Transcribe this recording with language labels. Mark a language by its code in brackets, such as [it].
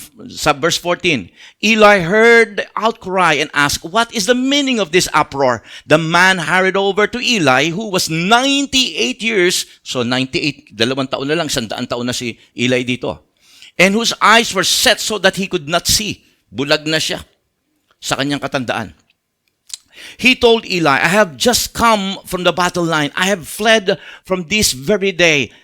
[en] sa verse 14, Eli heard the outcry and asked, "What is the meaning of this uproar?" The man hurried over to Eli, who was 98 years, so 98, 2 taon na lang, 100 taon na si Eli dito, and whose eyes were set so that he could not see. [tl] Bulag na siya sa kanyang katandaan. [en] He told Eli, "I have just come from the battle line. I have fled from this very day."